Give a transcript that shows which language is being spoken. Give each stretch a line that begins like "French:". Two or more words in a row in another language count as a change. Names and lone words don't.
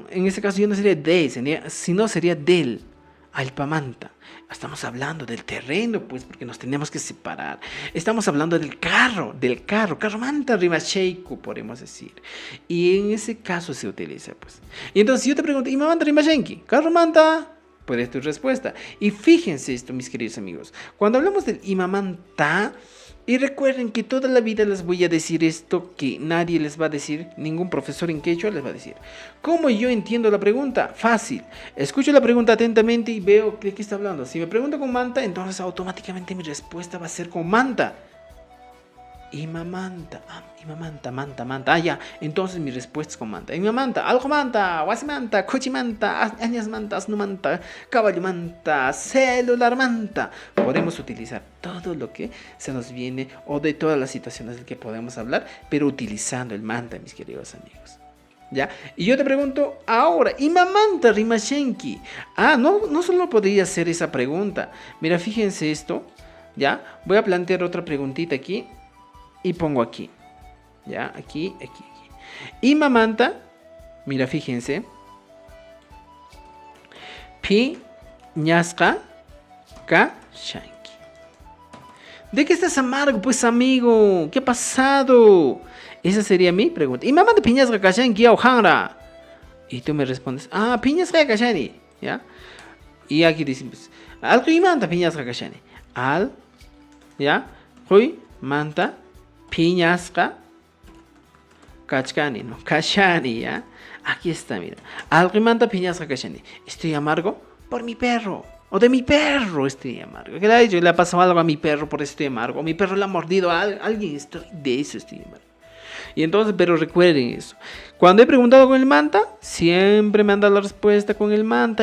Spanish: En este caso ya no sería de, sino sería del,
Quechua: alpa manta.
Spanish: Estamos hablando del terreno, pues, porque nos tenemos que separar. Estamos hablando del carro,
Quechua: carro manta rimasheiku,
Spanish: podemos decir. Y en ese caso se utiliza, pues. Y entonces yo te pregunto,
Quechua: ¿ima manta rimashenki? ¿Carro manta?
Spanish: Pues es tu respuesta. Y fíjense esto, mis queridos amigos. Cuando hablamos del
Quechua: ima manta,
Spanish: y recuerden que toda la vida les voy a decir esto que nadie les va a decir, ningún profesor en quechua les va a decir. ¿Cómo yo entiendo la pregunta? Fácil. Escucho la pregunta atentamente y veo de qué está hablando. Si me pregunto con manta, entonces automáticamente mi respuesta va a ser con manta.
Quechua: Imamanta, manta.
Spanish: Ya. Entonces mi respuesta es con manta.
Quechua: Imamanta, algo manta, guasimanta, cochimanta, añas manta, asnumanta, caballo manta, celular manta.
Spanish: Podemos utilizar todo lo que se nos viene o de todas las situaciones de que podemos hablar, pero utilizando el manta, mis queridos amigos. ¿Ya? Y yo te pregunto ahora,
Quechua: imamanta rimashenki.
Spanish: No solo podría ser esa pregunta. Mira, fíjense esto. ¿Ya? Voy a plantear otra preguntita aquí. Y pongo aquí, ya, aquí. Y mamanta, mira, fíjense.
Quechua: Pi ñasqa kashanki.
Spanish: ¿De qué estás amargo, pues, amigo? ¿Qué ha pasado? Esa sería mi pregunta.
Quechua: Y mamanta pi ñasqa kashanki aujanra.
Spanish: Y tú me respondes,
Quechua: pi ñasqa kashani,
Spanish: ¿ya? Y aquí dicen, pues,
Quechua: al manta pi ñasqa kashani.
Spanish: Al, ¿ya?
Quechua: Huy manta pi ñasqa kachkani, ¿no? Kashani,
Spanish: ¿ya? Aquí está, mira.
Quechua: Alrimanta piñas kashani.
Spanish: Estoy amargo por mi perro. O de mi perro estoy amargo. ¿Qué le ha dicho? Le ha pasado algo a mi perro, por eso estoy amargo. Mi perro le ha mordido a alguien. De eso estoy amargo. Y entonces, pero recuerden eso. Cuando he preguntado con el manta, siempre me han dado la respuesta con el manta.